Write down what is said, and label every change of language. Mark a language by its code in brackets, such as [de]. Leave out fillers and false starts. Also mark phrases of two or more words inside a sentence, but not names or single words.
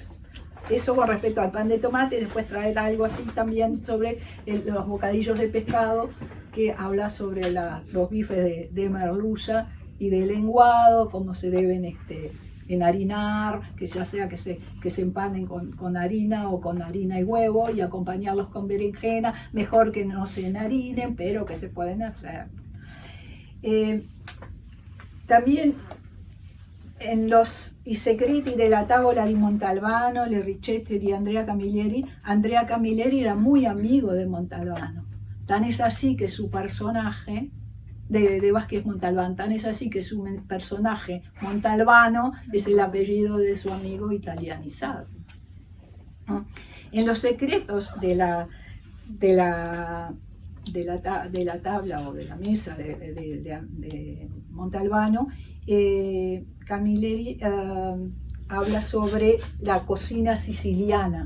[es] Eso con respecto al pan de tomate. Después traer algo así también sobre los bocadillos de pescado, que habla sobre los bifes de merluza y de lenguado, cómo se deben enharinar, que ya sea que se empanen con harina o con harina y huevo, y acompañarlos con berenjena, mejor que no se enharinen, pero que se pueden hacer. También en los I segreti della tavola di Montalbano, le ricette di Andrea Camilleri era muy amigo de Montalbano. Tan es así que su personaje, de Vázquez Montalbán, tan es así que su personaje Montalbano es el apellido de su amigo italianizado. En los secretos de la tabla o de la mesa de Montalbano, Camilleri habla sobre la cocina siciliana.